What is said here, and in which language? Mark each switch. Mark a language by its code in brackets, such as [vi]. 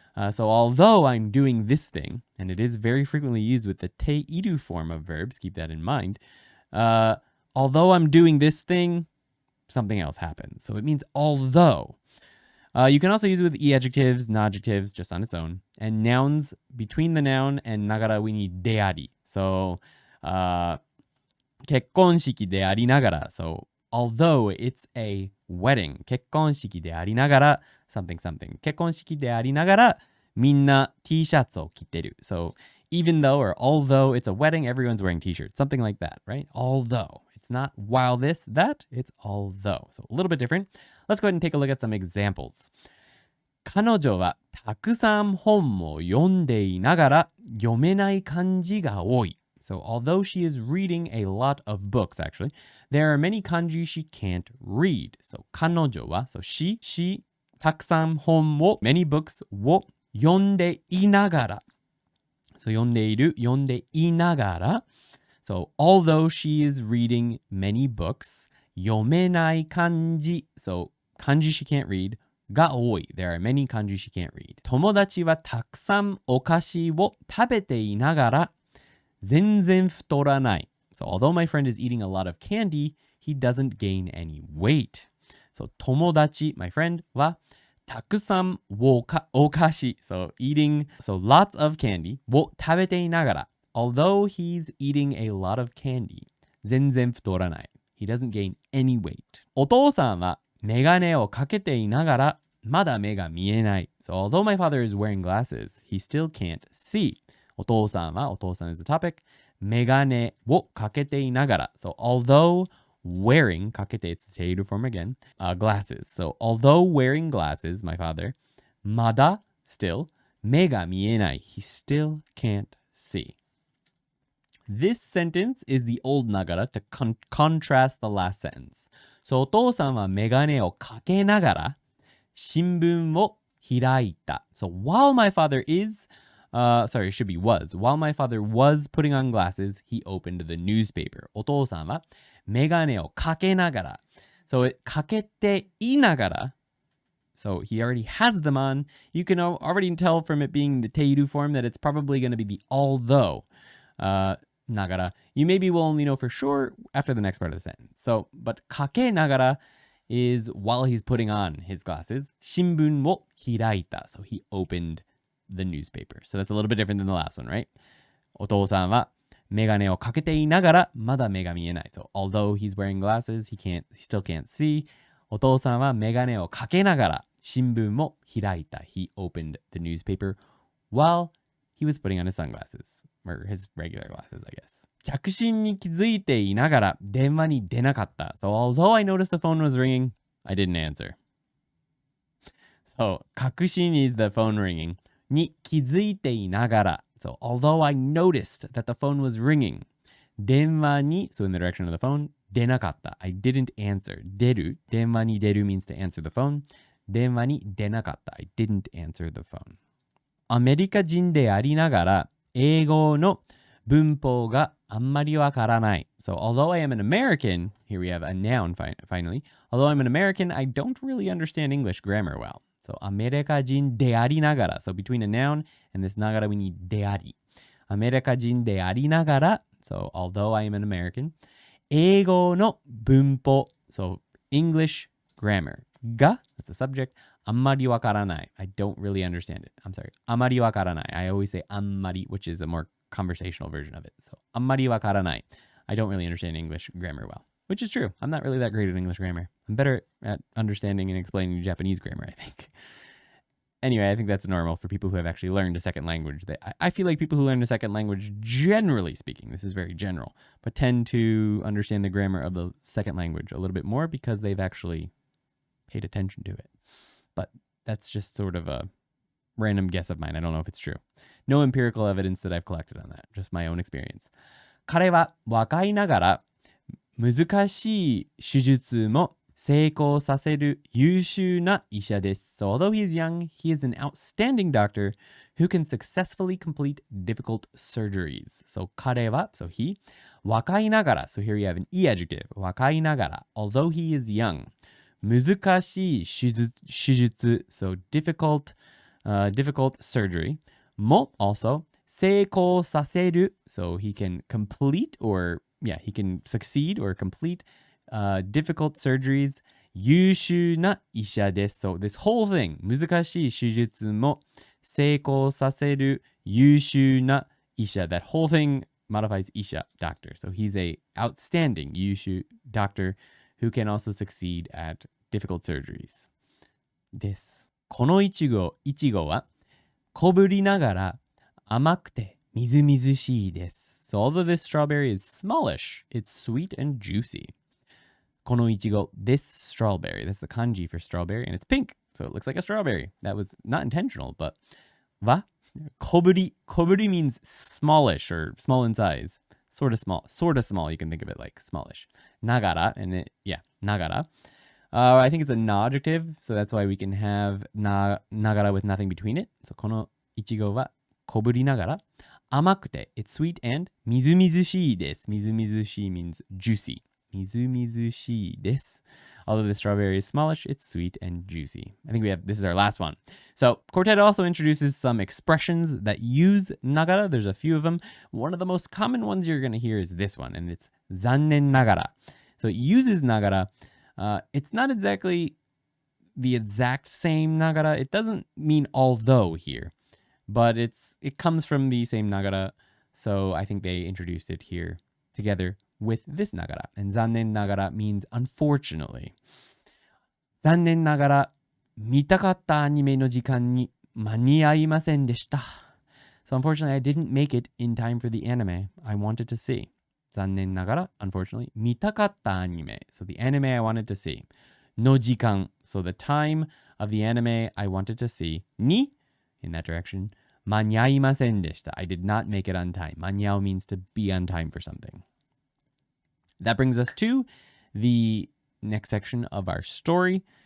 [en] So although I'm doing this thing, and it is very frequently used with the te-iru form of verbs, keep that in mind. Although I'm doing this thing, something else happens. So it means although. You can also use it with e-adjectives, non-adjectives, just on its own. And nouns, between the noun and nagara, we need deari. [ja] So, 結婚式でありながら. [en] So, although it's a wedding, [ja] 結婚式でありながら [en] something something. [ja] 結婚式でありながらみんな T シャツを着てる. [en] So even though or although it's a wedding, everyone's wearing T-shirts. Something like that, right? Although. It's not while this, that. It's although. So a little bit different. Let's go ahead and take a look at some examples. [ja] 彼女はたくさん本を読んでいながら読めない漢字が多い. [en] So although she is reading a lot of books, actually, there are many kanji she can't read. [ja] So 彼女は, [en] so she [ja] たくさん本を [en] many books [ja] を読んでいながら. So 読んでいる、読んでいながら. [en] So although she is reading many books, [ja] 読めない漢字. [en] So 漢字 she can't read が多い. There are many kanji she can't read. [ja] 友達はたくさんお菓子を食べていながら全然太らない. [en] So although my friend is eating a lot of candy, he doesn't gain any weight. [ja] So 友達, [en] my friend, [ja] はたくさんお菓子. [en] So eating, so lots of candy [ja] を食べていながら. [en] Although he's eating a lot of candy, [ja] 全然太らない. [en] He doesn't gain any weight. [ja] お父さんはメガネをかけていながらまだ目が見えない. [en] So although my father is wearing glasses, he still can't see. お父さん is the topic. [ja] メガネをかけていながら. [en] So although wearing, かけて it's the 定義 form again, glasses. So although wearing glasses, my father, まだ still, [ja] 目が見えない. [en] He still can't see. This sentence is the old nagara to contrast the last sentence. [ja] So お父さんはメガネをかけながら新聞を開いた. [en] So while my father sorry, it should be was. While my father was putting on glasses, he opened the newspaper. [ja] お父さんはメガネをかけながら. So かけていながら. [en] So he already has them on. You can already tell from it being the teiru form that it's probably going to be the although nagara. You maybe will only know for sure after the next part of the sentence. So, but kake nagara is while he's putting on his glasses. [ja] Shinbun wo hiraita. [en] So he opened the newspaper. So that's a little bit different than the last one, right? [ja] お父さんはメガネをかけていながらまだ目が見えない。 [en] So although he's wearing glasses, he still can't see. [ja] お父さんはメガネをかけながら新聞を開いた. [en] He opened the newspaper while he was putting on his sunglasses. Or his regular glasses, I guess. [ja] 着信に気づいていながら電話に出なかった. [en] So although I noticed the phone was ringing, I didn't answer. So 確信 is the phone ringing. [ja] に気づいていながら. [en] So although I noticed that the phone was ringing, [ja] 電話に, [en] so in the direction of the phone, 出なかった. I didn't answer. 出る, [ja] 電話に出る [en] means to answer the phone. [ja] 電話に出なかった. [en] I didn't answer the phone. [ja] アメリカ人でありながら英語の文法があんまりわからない. [en] So although I am an American, here we have a noun finally. Although I'm an American, I don't really understand English grammar well. So [ja] アメリカ人でありながら. [en] So between a noun and this ながら we need であり. [ja] アメリカ人でありながら. [en] So although I am an American, [ja] 英語の文法. [en] So English grammar. が, that's the subject. [ja] あんまりわからない. [en] I don't really understand it. I'm sorry. [ja] あまりわからない. [en] I always say あんまり, which is a more conversational version of it. [ja] So あんまりわからない. [en] I don't really understand English grammar well, which is true. I'm not really that great at English grammar. I'm better at understanding and explaining Japanese grammar, I think. Anyway, I think that's normal for people who have actually learned a second language. I feel like people who learn a second language, generally speaking, this is very general, but tend to understand the grammar of the second language a little bit more because they've actually paid attention to it. But that's just sort of a random guess of mine. I don't know if it's true. No empirical evidence that I've collected on that. Just my own experience. [ja] 彼は若いながら難しい手術も成功させる優秀な医者です. [en] So although he is young, he is an outstanding doctor who can successfully complete difficult surgeries. So 彼は, so he, 若いながら. So here you have an e adjective. [ja] 若いながら. [en] Although he is young. 難しい手術, so difficult surgery. も also 成功させる, so he can complete he can succeed or complete difficult surgeries. [ja] 優秀な医者です. [en] So this whole thing, [ja] 難しい手術も成功させる優秀な医者. [en] That whole thing modifies 医者, doctor. So he's a outstanding 優秀 doctor who can also succeed at difficult surgeries. [ja] です。このいちごは小ぶりながら甘くてみずみずしいです。 [en] So although this strawberry is smallish, it's sweet and juicy. このいちご, this strawberry, that's the kanji for strawberry, and it's pink, so it looks like a strawberry. That was not intentional, but は小ぶり means smallish or small in size. Sort of small. You can think of it like smallish. [ja] ながら, andながら. [en] I think it's an adjective, so that's why we can have ながら with nothing between it. [ja] So このいちごは小ぶりながら甘くて [en] it's sweet and [ja] みずみずしいです. [en] みずみずしい means juicy. [ja] みずみずしいです. [en] Although the strawberry is smallish, it's sweet and juicy. I think this is our last one. So Quartet also introduces some expressions that use nagara. There's a few of them. One of the most common ones you're going to hear is this one, and it's 残念ながら. So it uses nagara. It's not exactly the exact same nagara. It doesn't mean although here, but it comes from the same nagara. So I think they introduced it here together with this nagara. And 残念ながら means unfortunately. [ja] 残念ながら見たかったアニメの時間に間に合いませんでした. [en] So unfortunately, I didn't make it in time for the anime I wanted to see. [ja] 残念ながら, unfortunately, 見たかったアニメ. [en] So the anime I wanted to see. [ja] の時間. [en] So the time of the anime I wanted to see. に, in that direction, [ja] 間に合いませんでした. [en] I did not make it on time. 間に合う means to be on time for something. That brings us to the next section of our story.